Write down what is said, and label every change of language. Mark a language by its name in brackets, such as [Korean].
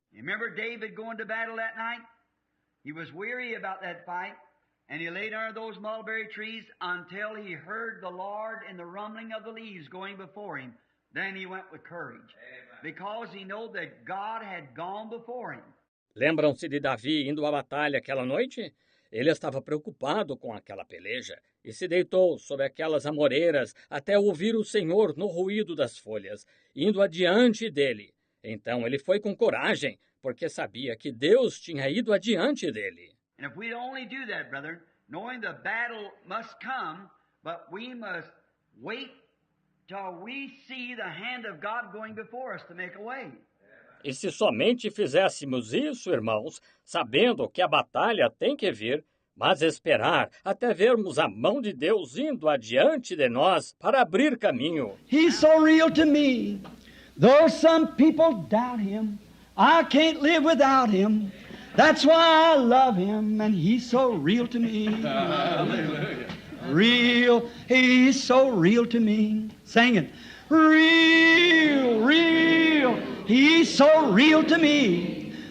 [English] You remember David going to battle that night? He was weary about that fight, and he laid under those mulberry trees until he heard the Lord in the rumbling of the leaves going before him. Then he went with courage, because he knew that God had gone before him. [Portuguese] Lembram-se de Davi indo à batalha aquela noite? Ele estava preocupado com aquela peleja e se deitou sobre aquelas amoreiras até ouvir o Senhor no ruído das folhas, indo adiante dele. Então ele foi com coragem, porque sabia que Deus tinha ido adiante dele. [English] And if we only do that, brethren, knowing the battle must come, but we must wait till we see the hand of God going before us to make a way. [Portuguese] E se somente fizéssemos isso, irmãos, sabendo que a batalha tem que vir, mas esperar até vermos a mão de Deus indo adiante de nós para abrir caminho. [English] He's so real to me. Though some people doubt Him, I can't live without Him. That's why I love Him, and He's so real to me. Real, He's so real to me. Sing it. Real, real, He's so real to me.